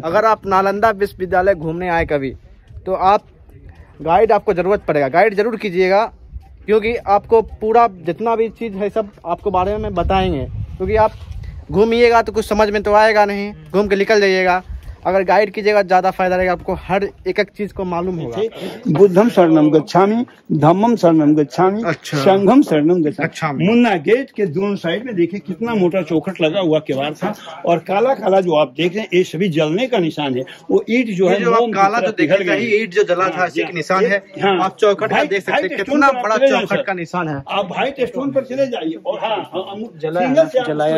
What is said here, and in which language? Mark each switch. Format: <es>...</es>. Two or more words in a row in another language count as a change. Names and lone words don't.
<hi>अगर आप नालंदा विश्वविद्यालय घूमने आए कभी, तो आप गाइड आपको जरूरत पड़ेगा, गाइड जरूर कीजिएगा, क्योंकि आपको पूरा जितना भी चीज़ है सब आपको बारे में बताएंगे। क्योंकि आप घूमिएगा तो कुछ समझ में तो आएगा नहीं, घूम के निकल जाइएगा। अगर गाइड कीजिएगा ज़्यादा फायदा रहेगा, आपको हर एक चीज को मालूम होगा।</hi> <pi>बुद्धम शरणम गच्छामि, धम्मम शरणम गच्छामि, संघम शरणम गच्छामि।</pi> <hi>मुन्ना गेट के दोनों साइड में देखिए कितना मोटा चौखट लगा हुआ किवाड़ था, और काला काला जो आप देख रहे हैं ये सभी जलने का निशान है। वो ईट जो है काला जो देख रहे हैं, ईट जो जला था इसी का निशान है। आप चौखट का देख सकते हैं कितना बड़ा चौखट का निशान है। आप</hi> <en>white stone</en> <hi>पर चले जाइए और हाँ</hi>